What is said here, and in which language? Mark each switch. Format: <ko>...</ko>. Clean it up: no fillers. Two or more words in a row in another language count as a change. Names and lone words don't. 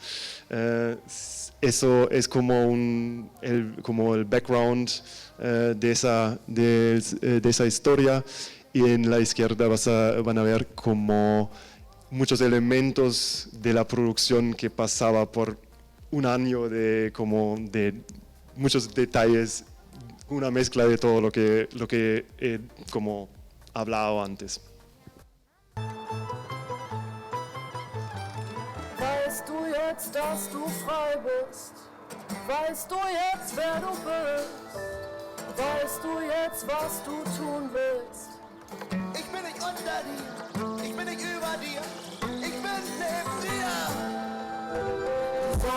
<es>Eso es como el background de esa historia, y en la izquierda van a ver como muchos elementos de la producción que pasaba por un año de muchos detalles, una mezcla de todo lo que he como hablado antes.</es> <de>Weißt du jetzt, dass du frei bist? Weißt du jetzt, wer du bist? Weißt du jetzt, was du tun willst? Ich bin nicht unter dir, ich bin nicht über dir, ich bin neben dir.</de>